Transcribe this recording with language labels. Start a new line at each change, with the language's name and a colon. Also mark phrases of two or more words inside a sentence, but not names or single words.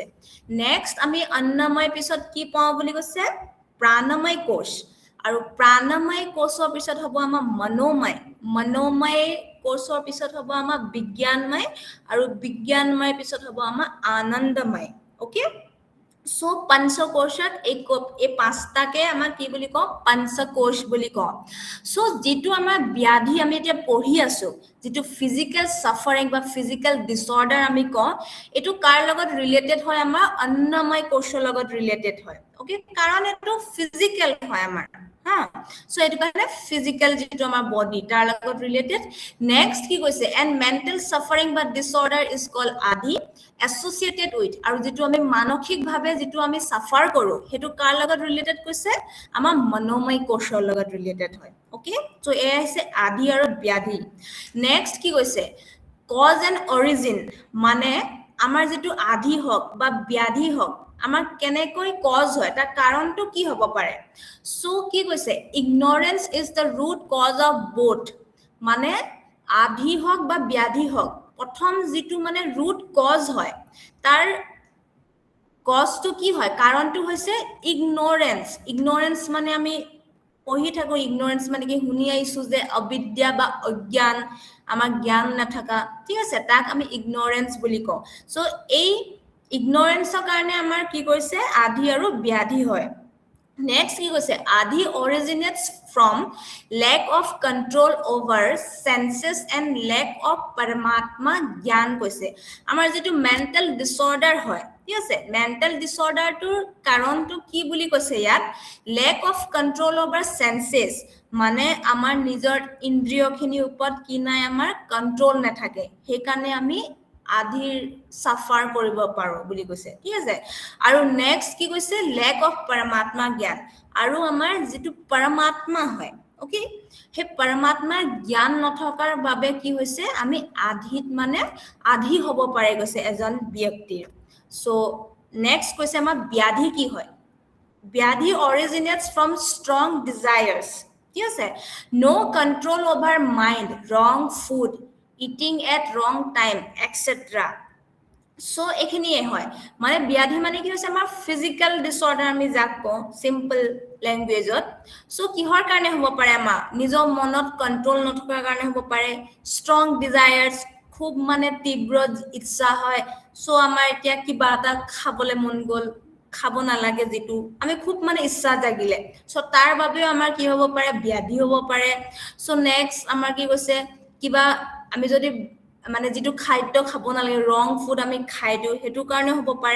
Assamese: নেক্সট আমি অন্নময় পিছত কি পাওঁ বুলি কৈছে প্ৰাণময় কোষ, আৰু প্ৰাণময় কোষৰ পিছত হ'ব আমাৰ মনোময় কোষৰ পিছত হ'ব আমাৰ বিজ্ঞানময়, আৰু বিজ্ঞানময় পিছত হ'ব আমাৰ আনন্দময়।
English: okay so
Assamese: পঞ্চকোষত এই 5টাকে আমাৰ কি বুলি কওঁ পঞ্চকোষ বুলি কওঁ। সো যেটো আমাৰ ব্যাধি আমি এতিয়া পঢ়ি আছো, যেটো
English: physical suffering
Assamese: বা
English: physical disorder
Assamese: আমি কওঁ, এটো কাৰ লগত ৰিলেটেড হয় আমাৰ অন্নময় কোষৰ লগত ৰিলেটেড হয়। ওকে কাৰণ এটো ফিজিক্যাল হয় আমাৰ হা সো এটো কাৰণে ফিজিক্যাল যেটো আমাৰ বডি তাৰ লগত ৰিলেটেড নেক্সট কি কৈছে
English: and mental suffering
Assamese: বা ডিসঅৰ্ডাৰ
English: is called
Assamese: আদি
English: associated with
Assamese: আৰু যেটো আমি মানসিক ভাবে যেটো আমি সাফাৰ কৰো হেতু কাৰ লগত ৰিলেটেড কৈছে আমাৰ মনোময় কোষৰ লগত ৰিলেটেড হয়
English: okay so
Assamese: এ আছে আদি আৰু ব্যাধি নেক্সট কি কৈছে
English: cause and origin
Assamese: মানে আমাৰ যেটো আদি হক বা ব্যাধি হক আমাৰ কেনেকৈ কজ হয় তাৰ কাৰণটো কি হ'ব পাৰে সো কি কৈছে
English: ignorance is the root cause of both
Assamese: মানে আধি হক বা ব্যাধি হক প্ৰথম যেটো মানে
English: root cause
Assamese: হয় তাৰ কজটো কি হয় কাৰণটো হৈছে ignorance মানে আমি পঢ়ি থাকো ignorance মানে কি শুনি আইছো যে অবিদ্যা বা অজ্ঞান আমাৰ জ্ঞান নাথাকা ঠিক আছে তাক আমি ignorance বুলি কও সো এই ignoranceৰ কাৰণে আমাৰ কি কৈছে আধি আৰু ব্যাধি হয় next কি কৈছে আধি
English: originates from lack of control over senses and lack of paramatma
Assamese: জ্ঞান কৈছে আমাৰ যেটো
English: mental disorder
Assamese: হয় ঠিক আছে
English: mental disorder
Assamese: টোৰ কাৰণটো কি বুলি কৈছে ইয়াত
English: lack of control over senses
Assamese: মানে আমাৰ নিজৰ ইন্দ্ৰিয়খিনিৰ ওপৰত কি নাই আমাৰ কন্ট্ৰোল নাথাকে সেই কাৰণে আমি আধিৰ সাফাৰ কৰিব পাৰো বুলি কৈছে ঠিক আছে আৰু নেক্সট কি কৈছে লেক অফ পৰমাত্মা জ্ঞান আৰু আমাৰ যেটো পৰমাত্মা হয় ওকে হে পৰমাত্মা জ্ঞান নথকাৰ বাবে কি হৈছে আমি আধিত মানে আধি হ'ব পাৰে কৈছে এজন ব্যক্তিৰ
English: so next
Assamese: কৈছে আমাৰ ব্যাধি কি হয় ব্যাধি
English: originates from strong desires
Assamese: ঠিক আছে
English: no control over mind wrong food eating at wrong time etc
Assamese: সো এখিনিয়ে হয় মানে ব্যাধি মানে কি হৈছে আমাৰ
English: physical disorder
Assamese: আমি যাক কও
English: simple language
Assamese: সো কিহৰ কাৰণে হ'ব পাৰে আমাৰ নিজৰ মনত কন্ট্ৰোল নথকাৰ কাৰণে হ'ব পাৰে
English: strong desires
Assamese: খুব মানে তীব্ৰ ইচ্ছা হয় সো আমাৰ এতিয়া কিবা এটা খাবলৈ মন গল খাব নালাগে যেটো আমি খুব মানে ইচ্ছা জাগিলে সো তাৰ বাবে আমাৰ কি হ'ব পাৰে ব্যাধি হ'ব পাৰে
English: so next
Assamese: আমাৰ কি কৈছে কিবা আমি যদি মানে যেটো খাদ্য খাব নালাগে
English: wrong food
Assamese: আমি খাই দিও হেতু কাৰণে হ'ব পাৰে